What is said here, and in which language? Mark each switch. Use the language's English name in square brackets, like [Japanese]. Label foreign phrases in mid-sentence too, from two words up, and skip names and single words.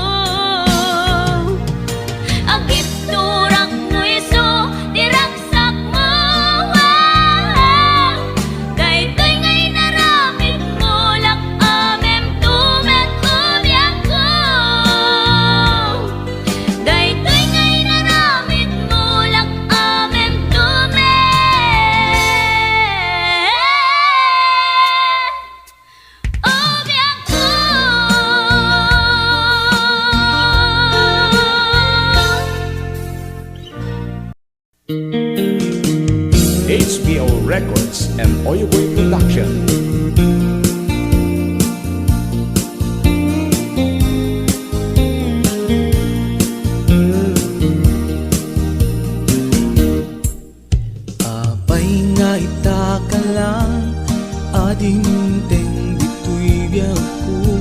[Iloko] agip turak no iso diragsak mo, daytoy ngay naramit mo lak amem tumet ubiak ko, daytoy ngay naramit mo lak amem tumet ubiak ko. [English] HBO Records and Oyoboy Production. [Iloko] Apay nga itaka lang ading teng ditoy biyak ko,